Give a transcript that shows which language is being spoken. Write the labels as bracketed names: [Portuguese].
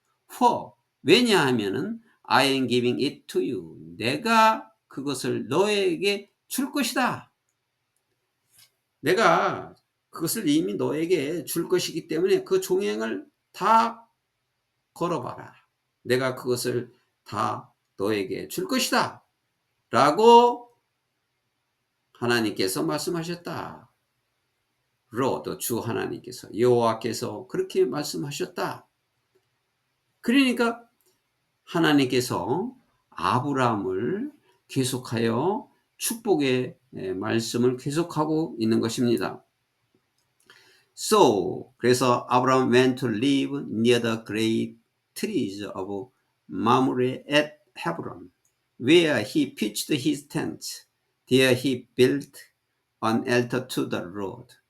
[English] For [Korean] 왜냐하면은 [English] I am giving it to you. [Korean] 내가 그것을 너에게 줄 것이다. 내가 그것을 이미 너에게 줄 것이기 때문에 그 종행을 다 걸어봐라. 내가 그것을 다 너에게 줄 것이다. 라고 하나님께서 말씀하셨다. 로드 주 하나님께서 여호와께서 그렇게 말씀하셨다. 그러니까 하나님께서 아브라함을 계속하여 축복의 말씀을 계속하고 있는 것입니다. [English] So [Korean] 그래서 [English] 아브라함 went to live near the great trees of Mamre at Hebron, where he pitched his tent. There he built an altar to the Lord.